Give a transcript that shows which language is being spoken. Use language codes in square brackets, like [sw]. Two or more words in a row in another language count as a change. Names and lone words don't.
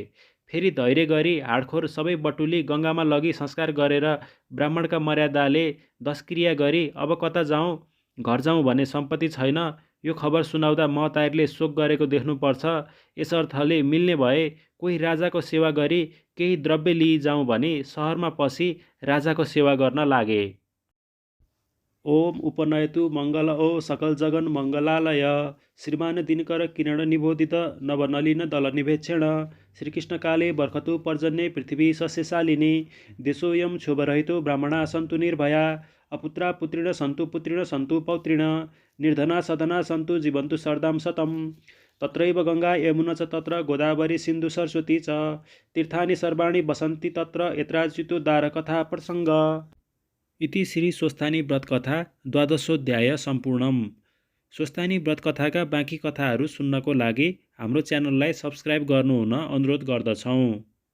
[ne] फेरि धैर्य गरी हाडखोर सबै बटुली गङ्गामा लगी संस्कार गरेर ब्राह्मणका मर्यादाले दशक्रिया गरी अब कता जाउँ, घर जाउँ भने सम्पत्ति छैन, यो खबर सुनाउँदा महतारीले शोक गरेको देख्नुपर्छ। यसर्थले मिल्ने भए कोही राजाको सेवा गरी केही द्रव्य लिई जाउँ भनी सहरमा पसी राजाको सेवा गर्न लागे। [sa] ओम उपनयतु मङ्गल ओ सकल जगन मङ्गलालय श्रीमान दिनकर किरण निबोधित नवनलिन दल निभेक्षण श्रीकृष्ण काले बर्खतु पर्जन्ये पृथ्वी सस्यशालिनी देशोऽयं क्षोभरहितो ब्राह्मणा सन्तु निर्भया अपुत्रा पुत्रिण सन्तु पौत्रिण निर्धना सधना सन्तु जीवन्तु शरदां शतम् तत्रैव गङ्गा यमुना च तत्र गोदावरी सिन्धु सरस्वती च तीर्थानि सर्वाणि वसन्ति तत्र यत्राच्युतोद्धारकथा प्रसङ्ग। इति श्री स्वस्थानी व्रतकथा द्वादशोऽध्याय सम्पूर्णम्। [ne] स्वस्थानी व्रतकथाका बाँकी कथाहरू सुन्नको लागि हाम्रो च्यानललाई सब्स्क्राइब गर्नुहुन अनुरोध गर्दछौँ।